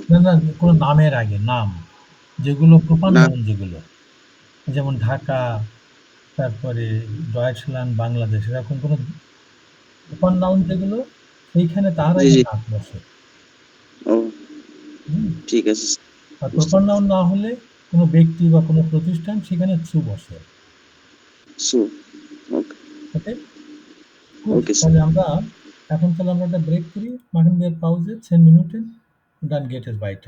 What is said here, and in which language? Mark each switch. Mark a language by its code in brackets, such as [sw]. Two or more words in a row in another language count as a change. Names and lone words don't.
[bn] না না, কোনো নামের আগে, নাম যেগুলো [en] proper noun, [bn] যেগুলো যেমন ঢাকা, তারপরে ডয়েটল্যান্ড, বাংলাদেশ, এরকম কোনো [en] proper noun [bn] যেগুলো, সেইখানে তার আগে নাক বসে। ও ঠিক আছে। আর [en] proper noun [bn] না হলে কোনো ব্যক্তি বা কোনো প্রতিষ্ঠান, সেখানে চু বসে। ওকে, তাহলে আমরা এখন একটা ব্রেক করি, [de] machen wir Pause 10 Minuten und dann geht es weiter.